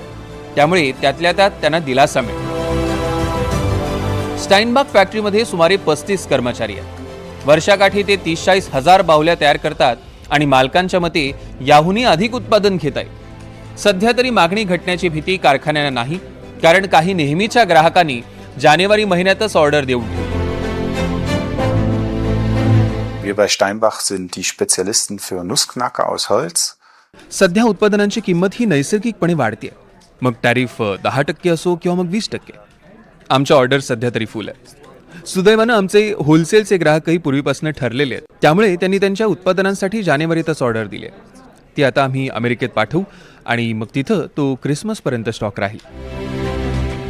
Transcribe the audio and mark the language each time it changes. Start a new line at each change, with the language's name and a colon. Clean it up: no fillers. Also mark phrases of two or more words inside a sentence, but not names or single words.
Marathi: त्यामुळे त्यातल्या त्यात त्यांना दिलासा मिळतो। स्टाइनबाख फॅक्टरीमध्ये सुमारे 35 कर्मचारी आहेत। वर्षाकाठी ते 30-40 हजार बाहुल्या तयार करतात आणि मालकांच्या मते याहूनही अधिक उत्पादन घेत आहेत। सध्या तरी मागणी घटण्याची भीती कारखान्यांना नाही, कारण काही नेहमीच्या ग्राहकांनी जानेवारी महिन्यातच ऑर्डर देऊन ठेवली।
German: Wir bei Steinbach sind die Spezialisten für Nussknacker aus Holz.
Marathi: सध्या उत्पादनांची किंमत ही नैसर्गिकपणे वाढते, मग टॅरिफ 10% असो किंवा मग 20%। आमच्या ऑर्डर सध्या तरी फुल आहे। सुदैवानं आमचे होलसेलचे ग्राहकही पूर्वीपासून ठरलेले आहेत, त्यामुळे त्यांनी त्यांच्या उत्पादनांसाठी जानेवारीतच ऑर्डर दिली आहे। ती आता आम्ही अमेरिकेत पाठवू आणि मग तिथं तो क्रिसमसपर्यंत स्टॉक राहील।